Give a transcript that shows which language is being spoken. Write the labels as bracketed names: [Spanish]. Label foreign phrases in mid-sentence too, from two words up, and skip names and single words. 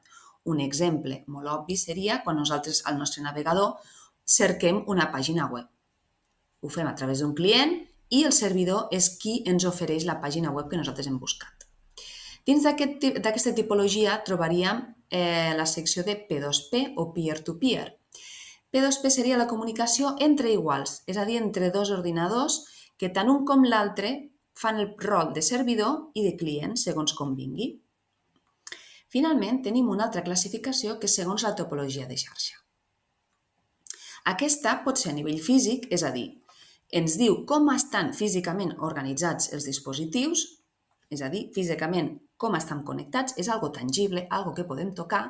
[Catalan] Un exemple molt obvi seria quan nosaltres al nostre navegador cerquem una pàgina web. Ho fem a través d'un client i el servidor és qui ens ofereix la pàgina web que nosaltres hem buscat. Dins d'aquesta tipologia trobaríem la secció de P2P o [English] peer-to-peer. [Catalan] P2P seria la comunicació entre iguals, és a dir, entre dos ordinadors que tant un com l'altre fan el rol de servidor i de client, segons com vingui. Finalment, tenim una altra classificació que és segons la topologia de xarxa. Aquesta pot ser a nivell físic, és a dir, ens diu com estan físicament organitzats els dispositius, és a dir, físicament com estan connectats, és algo tangible, algo que podem tocar.